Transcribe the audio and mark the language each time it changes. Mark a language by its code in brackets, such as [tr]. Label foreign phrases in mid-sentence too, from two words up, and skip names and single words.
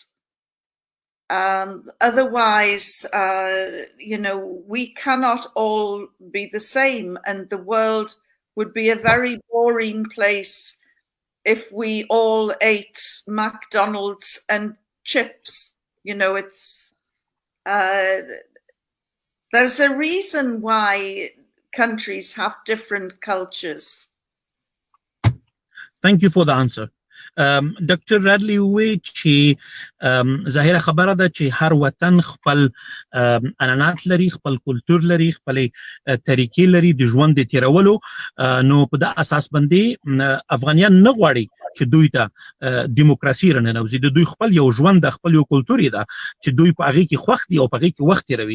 [en] Otherwise, we cannot all be the same, and the world would be a very boring place if we all ate McDonald's and chips. There's a reason why countries have different cultures. Thank you for the answer. [ps] Dr. Radley, which ظاهره خبره ده چې هر وطن خپل عنعنات لري، خپل کلتور لري، خپل طریقې لري د ژوند د تیرولو. نو په دا اساس باندې افغانیان نه غواړي چې دوی ته دیموکراسي راننوځي. د دوی خپل یو ژوند د خپل یو کلتور ده چې دوی په هغې کې خوښ دي او په هغې کې وخت تیروي.